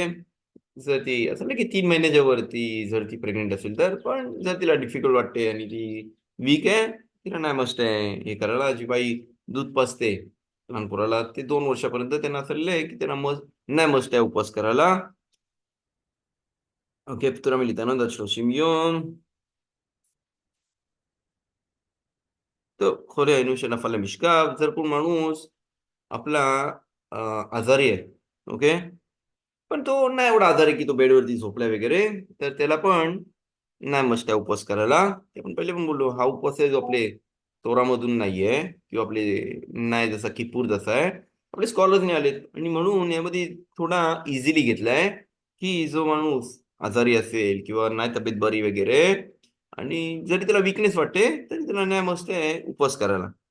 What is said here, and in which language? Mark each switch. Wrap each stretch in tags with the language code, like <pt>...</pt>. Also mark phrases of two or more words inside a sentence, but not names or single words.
<mr>जर ती असं नाही की 3 महिन्याच्या वरती जर ती प्रेग्नेंट असेल तर, पण जर तिला डिफिकल्ट वाटते आणि ती वीक आहे, तिला नाही मस्ट आहे हे करायला. जी बाई दूध पाजते लहान पोराला, ते 2 वर्षापर्यंत त्यांना असं आहे की त्यांना नाही मस्ट आहे उपवास करायला.</mr> <he>אוקיי, פטורה מליטנות עד 30 יום. טוב, חולה היינו שנפל למשכב,</he> <mr>जर कोण माणूस आपला आजारी आहे, ओके, पण तो नाही एवढा आजारी की तो बेडवरती झोपलाय वगैरे, तर त्याला पण नाही मस्त आहे उपवास करायला. ते आपण पहिले पण बोललो, हा उपवास आहे जो आपले तोरामधून नाहीये किंवा आपले नाही, जसा किपूर जसा आहे, आपले स्कॉलर्स नाही आलेत आणि म्हणून यामध्ये थोडा इझिली घेतलाय की जो माणूस आजारी असेल किंवा नाही तब्येत बरी वगैरे आणि जरी त्याला विकनेस वाटते तरी त्याला नाही मस्त आहे उपवास करायला.</mr>